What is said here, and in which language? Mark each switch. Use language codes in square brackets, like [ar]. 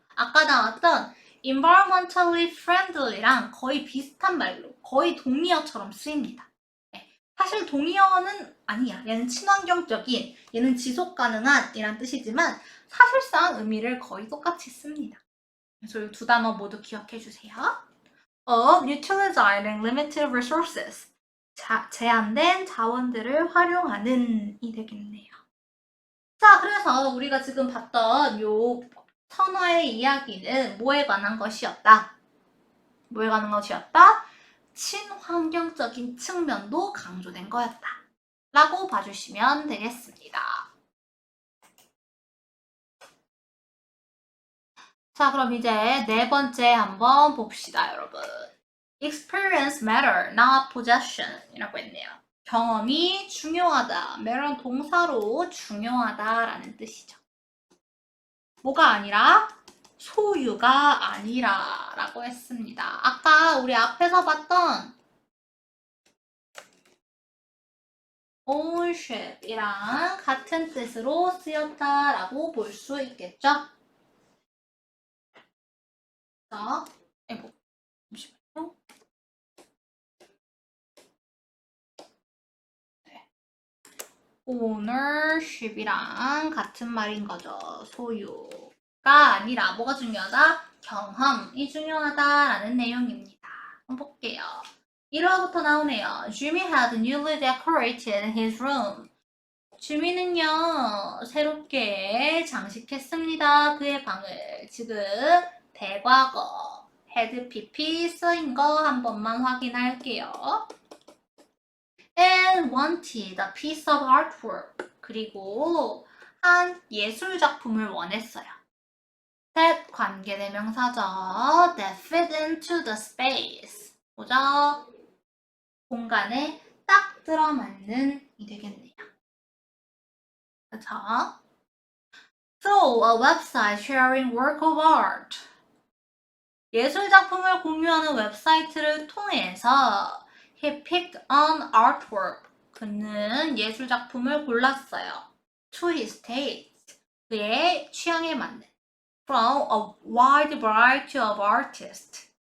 [ko] 아까 나왔던 environmentally friendly랑 거의 비슷한 말로, 거의 동의어처럼 쓰입니다. 사실 동의어는 아니야. 얘는 친환경적인, 얘는 지속 가능한 이란 뜻이지만 사실상 의미를 거의 똑같이 씁니다. 그래서 이 두 단어 모두 기억해 주세요. [en] of utilizing limited resources. [ko] 제한된 자원들을 활용하는 이 되겠네요. 자, 그래서 우리가 지금 봤던 요 선어의 이야기는 뭐에 관한 것이었다? 뭐에 관한 것이었다? 친환경적인 측면도 강조된 거였다. 라고 봐주시면 되겠습니다. 자, 그럼 이제 네 번째 한번 봅시다, 여러분. [en] Experience matter, not possession [ko] 이라고 했네요. 경험이 중요하다. matter는 동사로 중요하다라는 뜻이죠. 뭐가 아니라? 소유가 아니라 라고 했습니다. 아까 우리 앞에서 봤던 ownership이랑 같은 뜻으로 쓰였다라고 볼 수 있겠죠? 자, 잠시만요. ownership이랑 같은 말인 거죠. 소유가 아니라 뭐가 중요하다? 경험이 중요하다라는 내용입니다. 한번 볼게요. 1화부터 나오네요. [en] Jimmy had newly decorated his room. [ko] 주민은요, 새롭게 장식했습니다. 그의 방을. 지금 대과거 had pp 쓰인 거 한 번만 확인할게요. [en] and wanted a piece of artwork. [ko] 그리고 한 예술 작품을 원했어요. that 관계대명사죠. [en] that fit into the space. [ko] 뭐죠? 공간에 딱 들어맞는 이 되겠네요. 그쵸? [en] through a website sharing work of art. [ko] 예술 작품을 공유하는 웹사이트를 통해서 [en] he picked an artwork. [ko] 그는 예술 작품을 골랐어요. [en] to his taste. [ko] 그의 취향에 맞는. [en] from a wide variety of artists.